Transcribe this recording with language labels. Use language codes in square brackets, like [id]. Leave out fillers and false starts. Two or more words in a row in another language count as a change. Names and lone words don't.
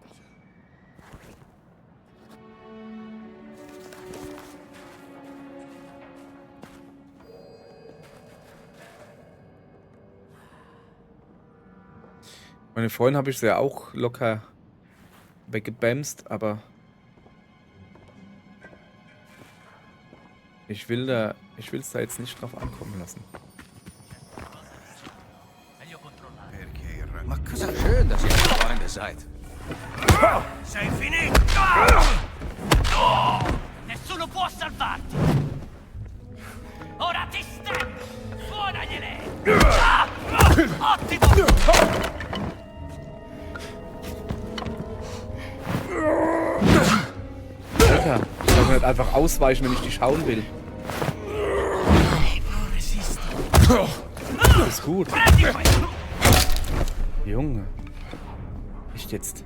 [de] Meine Freundin habe ich ja auch locker weggebämst, aber ich will es da jetzt nicht drauf ankommen lassen. [it] Meglio controllare. Perché il rango Ma cosa [de] schön, dass ihr Freunde seid. [it] Sei finito! Nessuno può salvarti! Ora ti stendo! Suonagliele! Ottimo! [de] Alter, ich kann nicht einfach ausweichen, wenn ich dich hauen will. Ist gut. Junge. Echt jetzt?